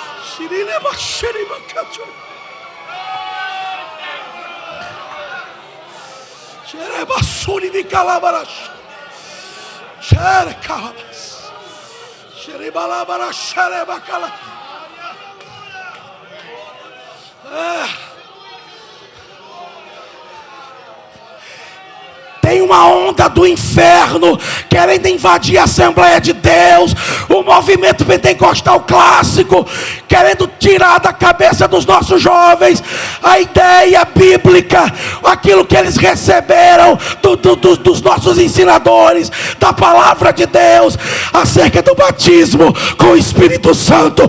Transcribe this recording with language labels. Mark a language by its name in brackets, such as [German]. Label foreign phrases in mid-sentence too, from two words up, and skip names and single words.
[Portuguese] Shirineba, shiriba, kachuri. Shereba, suribi, calabarash. Shere, calabas. Shiriba, labara, shereba, calabas. Tem uma onda do inferno querendo invadir a Assembleia de Deus, o movimento pentecostal clássico, querendo tirar da cabeça dos nossos jovens a ideia bíblica, aquilo que eles receberam dos nossos ensinadores, da palavra de Deus, acerca do batismo com o Espírito Santo.